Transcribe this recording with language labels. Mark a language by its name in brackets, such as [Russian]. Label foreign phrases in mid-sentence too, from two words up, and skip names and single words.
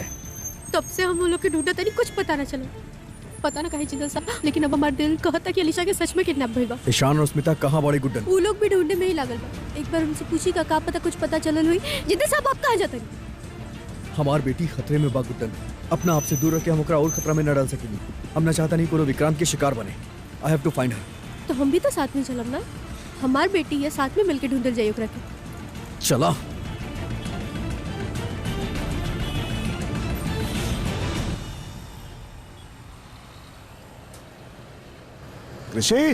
[Bhojpuri] तब से हम उन लोग के ढूंढते नहीं, कुछ पता ना चला। पता ना कहीं जिंदल साहब, लेकिन अब हमारा दिल कहता कि अलीशा के सच में किडनैप भइल बा। ईशान और स्मिता कहाँ बड़ी गुड्डन? वो लोग भी ढूंढने में ही लागल बा। एक बार उनसे पूछी का पता कुछ पता चलल हुई। जिंदल साहब आप कहाँ जाते? हमार बेटी खतरे में बा गुड्डन। अपना आप से दूर रख के हम ओकरा और खतरा में न डाल सकेंगे। हम ना चाहता नहीं कोनो विक्रांत के शिकार बने। [English] I have to find her. [Bhojpuri] तो हम भी तो साथ में चलब ना। हमार बेटी है, साथ में मिलके ढूंढल जाइए ओकरा के। चला। कृषि,